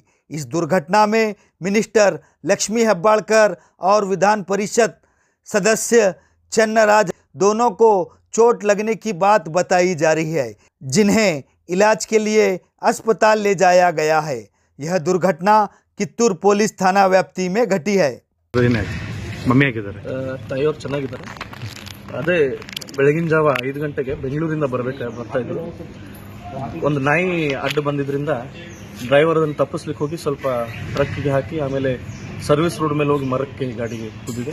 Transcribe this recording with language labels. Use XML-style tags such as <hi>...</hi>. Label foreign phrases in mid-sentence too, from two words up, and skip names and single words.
<hi>इस दुर्घटना में मिनिस्टर लक्ष्मी हेब्बाळकर और विधान परिषद सदस्य चन्नराज दोनों को चोट लगने की बात बताई जा रही है, जिन्हें इलाज के लिए अस्पताल ले जाया गया है। यह दुर्घटना कित्तूर पुलिस थाना व्याप्ति में घटी है।</hi> <kn>ಮಮ್ಮಿ ಆಗಿದ್ದಾರೆ, ತಾಯಿಯವರು ಚೆನ್ನಾಗಿದ್ದಾರೆ. ಅದೇ ಬೆಳಗಿನ ಜಾವ 5 ಗಂಟೆಗೆ ಬೆಂಗಳೂರಿಂದ ಬರ್ತಾ ಇದ್ರು. ಒಂದು ನಾಯಿ ಅಡ್ಡ ಬಂದಿದ್ರಿಂದ ಡ್ರೈವರ್ ಅದನ್ನು ತಪ್ಪಿಸ್ಲಿಕ್ಕೆ ಹೋಗಿ ಸ್ವಲ್ಪ ಟ್ರಕ್ಗೆ ಹಾಕಿ ಆಮೇಲೆ</kn> <en>service road</en> <kn>ಮೇಲೆ ಹೋಗಿ ಮರಕ್ಕೆ ಗಾಡಿಗೆ ಕುದಿದೆ.</kn>